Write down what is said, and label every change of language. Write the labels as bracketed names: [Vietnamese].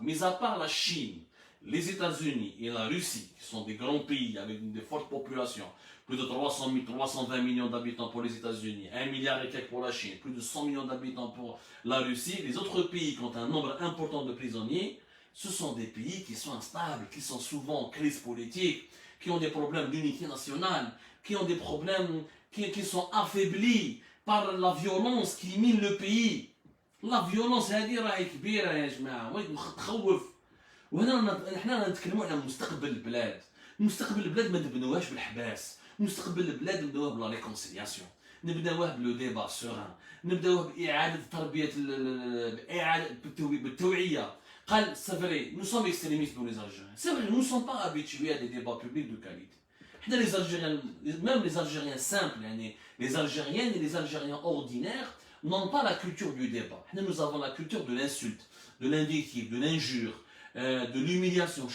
[French] Mais à part la Chine, les États-Unis et la Russie, qui sont des grands pays avec de fortes populations, plus de 320 millions d'habitants pour les États-Unis, 1 milliard et quelques pour la Chine, plus de 100 millions d'habitants pour la Russie, les autres pays qui ont un nombre important de prisonniers, ce sont des pays qui sont instables, qui sont souvent en crise politique, qui ont des problèmes d'unité nationale, qui ont des problèmes qui sont affaiblis par la violence qui mine le pays. La violence [Arabic] هذه راهي كبيرة يا جماعة تخوف. وهنا احنا نتكلموا على مستقبل البلاد. مستقبل البلاد ما نبنوهاش بالحباس. مستقبل البلاد نبداوه بلا ريكونسيلياسيون. نبداوه بلو ديبا سوران. نبداوه بإعادة تربية إعادة بالتوعية. [French] قال c'est vrai, nous sommes extrémistes pour les Algériens. C'est vrai, nous ne sommes pas habitués à des débats publics de qualité. Les Algériens, même les Algériens simples, les Algériennes et les Algériens ordinaires n'ont pas la culture du débat. Nous avons la culture de l'insulte, de l'invective, de l'injure, de l'humiliation.